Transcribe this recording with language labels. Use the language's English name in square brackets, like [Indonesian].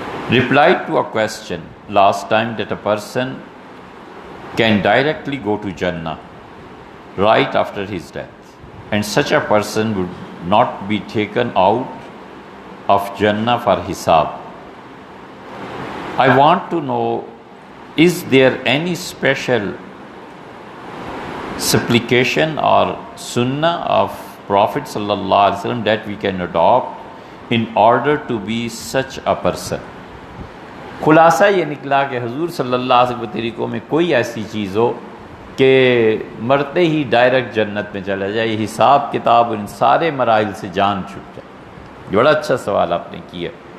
[English] Replied to a question last time that a person can directly go to Jannah right after his death, and such a person would not be taken out of Jannah for hisab. I want to know, is there any special supplication or sunnah of Prophet sallallahu alaihi wasallam that we can adopt in order to be such a person? [Urdu] خلاصہ یہ نکلا کہ حضور صلی اللہ علیہ وسلم کے طریقوں میں کوئی ایسی چیز ہو کہ مرتے ہی ڈائریکٹ جنت میں چلا جائے، یہ حساب کتاب اور ان سارے مراحل سے جان چھوٹ جائے۔ یہ بڑا اچھا سوال آپ نے کیا۔